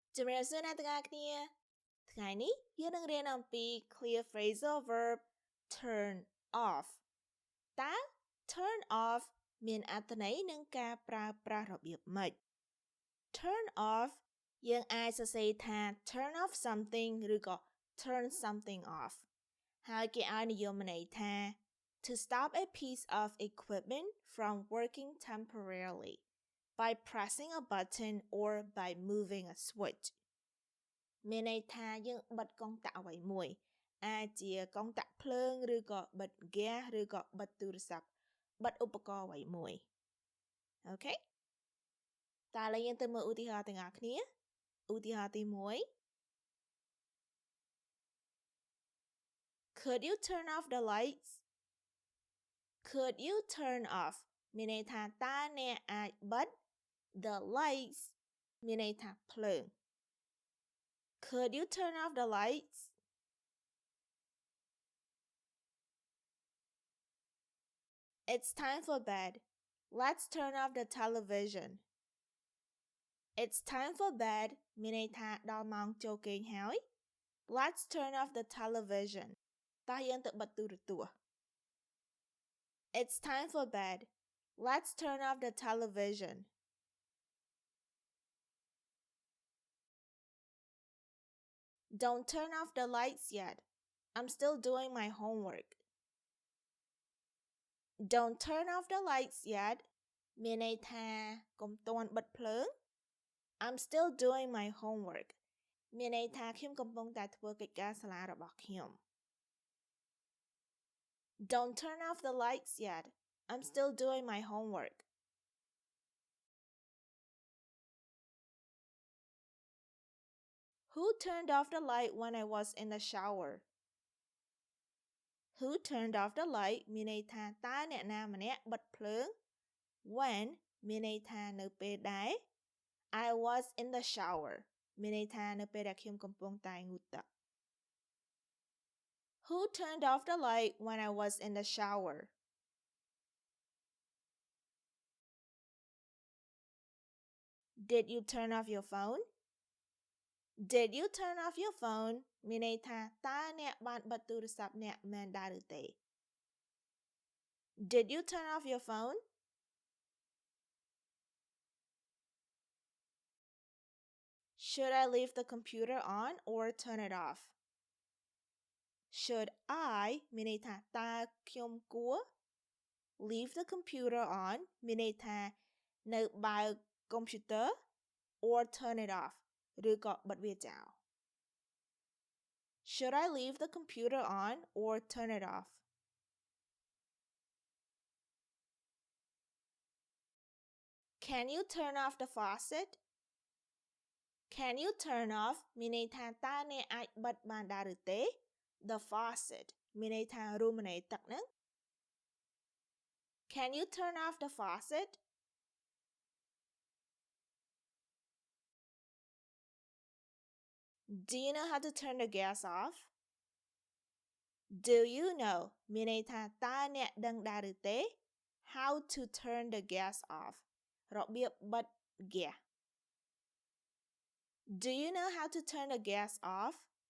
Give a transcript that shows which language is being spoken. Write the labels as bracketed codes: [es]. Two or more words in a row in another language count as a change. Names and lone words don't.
[km] ជំរាបសួរអ្នកទាំងអស់គ្នាថ្ងៃនេះយើងនឹងរៀនអំពី [en] clear phrasal verb turn off [km] តើ [en] turn off [km] មានអត្ថន័យនិងការប្រើប្រាស់របៀបម៉េច [en] turn off [km] យើងអាចសរសេរ [en] ថា turn off something ឬក៏ turn something off [km] ហើយគេឲ្យនិយមន័យថា [en] to stop a piece of equipment from working temporarily by pressing a button or by moving a switch [km] មានន័យថាយើងបិទកុងតាក់អ្វីមួយអាចជាកុងតាក់ភ្លើងឬក៏បិទហ្គាសឬក៏បិទទូរស័ព្ទបិទឧបករណ៍អ្វីមួយអូខេតើឥឡូវយើងទៅមើលឧទាហរណ៍ទាំងអស់គ្នាឧទាហរណ៍ទី1 [en] Could you turn off the lights Could you turn off [km] មានន័យថាតើអ្នកអាចបិទ [en] the lights [km] មានន័យថាភ្លើង [en] Could you turn off the lights? It's time for bed. Let's turn off the television. It's time for bed [km] មានន័យថាដល់ម៉ោងចូលគេងហើយ [en] Let's turn off the television. [km] តោះយើងទៅបិទទូរទស្សន៍ [en] It's time for bed. Let's turn off the television. Don't turn off the lights yet. I'm still doing my homework. Don't turn off the lights yet [km] មានន័យថាកុំទាន់បិទភ្លើង [en] I'm still doing my homework [km] មានន័យថាខ្ញុំកំពុងតែធ្វើកិច្ចការសាលារបស់ខ្ញុំ [en] Don't turn off the lights yet. I'm still doing my homework. Who turned off the light when I was in the shower? Who turned off the light [km] មានន័យថាតើអ្នកណាម្នាក់បិទភ្លើង [en] When [km] មានន័យថានៅពេលដែល [en] I was in the shower [km] មានន័យថានៅពេលដែលខ្ញុំកំពុងតែងូតទឹក [en] Who turned off the light when I was in the shower? Did you turn off your phone? Did you turn off your phone [km] មានន័យថាតើអ្នកបានបិទទូរស័ព្ទអ្នកមែនដែរឬទេ [en] Did you turn off your phone? Should I leave the computer on or turn it off? Should I [km] មានន័យថាតើខ្ញុំគួរ [en] leave the computer on [km] មានន័យថានៅបើកកុំព្យូទ័រ [en] or turn it off [km] ឬក៏បិទវាចោល [en] Should I leave the computer on or turn it off? Can you turn off the faucet? Can you turn off [km] មានន័យថាតើអ្នកអាចបិទបានដែរឬទេ [en] The faucet [km] មានន័យថារមណីយទឹកហ្នឹង [en] Can you turn off the faucet? Do you know how to turn the gas off? Do you know [km] មានន័យថាតើអ្នកដឹងដែរឬទេ [en] How to turn the gas off [km] របៀបបិទ [en] gas Do you know how to turn the gas off?